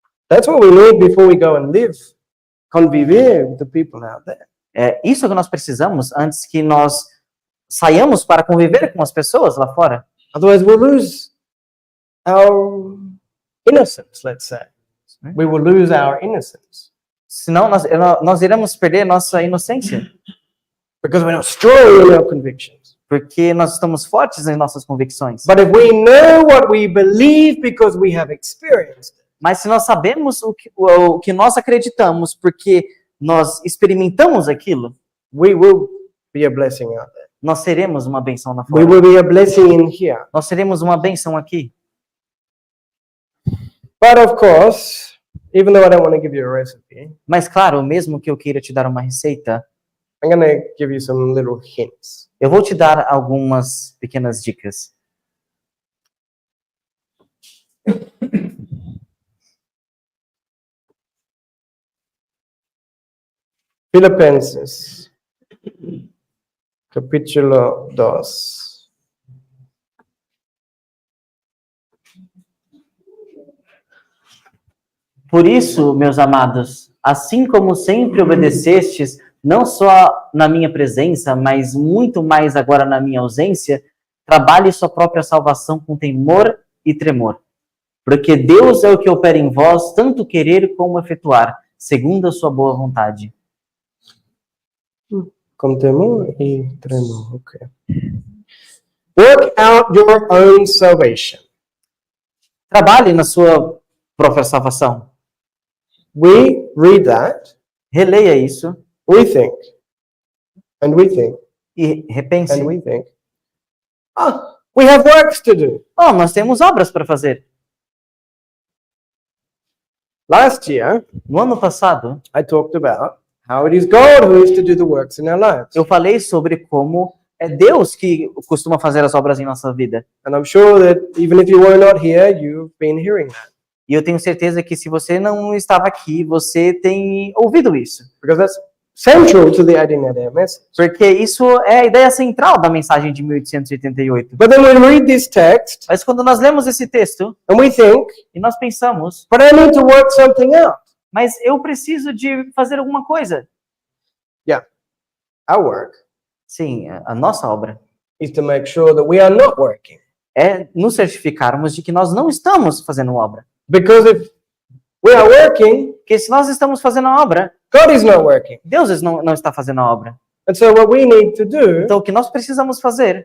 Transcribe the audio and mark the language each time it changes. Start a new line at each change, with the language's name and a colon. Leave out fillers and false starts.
English: That's what we need before we go and live, conviver with the people out there.
Portuguese: É isso que nós precisamos antes que nós saiamos para conviver com as pessoas lá fora.
English: Otherwise, we'll lose our innocence, let's say. We will lose our innocence
Portuguese: Senão nós iremos perder nossa inocência,
English: because we're not strong in our convictions.
Portuguese: porque nós estamos fortes em nossas convicções.
English: But if we know what we believe because we have experienced it,
Portuguese: Mas se nós sabemos o que nós acreditamos, porque nós experimentamos aquilo,
English: we will be a blessing out there.
Portuguese: nós seremos uma benção lá
English: We
Portuguese: fora.
English: will be a blessing in here.
Portuguese: Nós seremos uma benção aqui.
English: But of course, even though I don't want to give you a recipe,
Portuguese: Mas claro, mesmo que eu queira te dar uma receita,
English: I'm going to give you some little hints.
Portuguese: eu vou te dar algumas pequenas dicas. Filipenses, capítulo 2. Por isso, meus amados, assim como sempre obedecestes, não só na minha presença, mas muito mais agora na minha ausência, trabalhe sua própria salvação com temor e tremor. Porque Deus é o que opera em vós, tanto querer como efetuar, segundo a sua boa vontade. Com temor e tremor. Okay.
English: Work out your own salvation.
Portuguese: Trabalhe na sua própria salvação.
English: We read that,
Portuguese: Releia isso
English: we think, and we think,
Portuguese: e repense.
English: and we think, we have works to do.
Portuguese: Oh, nós temos obras para fazer.
English: Last year,
Portuguese: No ano passado,
English: I talked about how it is God who is to do the works in our lives.
Portuguese: eu falei sobre como é Deus que costuma fazer as obras em nossa vida.
English: And I'm sure that even if you were not here, you've been hearing that.
Portuguese: E eu tenho certeza que se você não estava aqui, você tem ouvido isso.
English: Because that's central to the Adinada message.
Portuguese: Porque isso é a ideia central da mensagem de 1888.
English: But then we read this text
Portuguese: Mas quando nós lemos esse texto
English: and we think,
Portuguese: e nós pensamos,
English: but I need to work something out.
Portuguese: mas eu preciso de fazer alguma coisa.
English: Our work
Portuguese: Sim, a nossa obra
English: is to make sure that we are not working.
Portuguese: é nos certificarmos de que nós não estamos fazendo obra.
English: Because if we are working,
Portuguese: Porque se nós estamos fazendo a obra,
English: God is not working.
Portuguese: Deus não está fazendo a obra.
English: And so what we need to do
Portuguese: Então o que nós precisamos fazer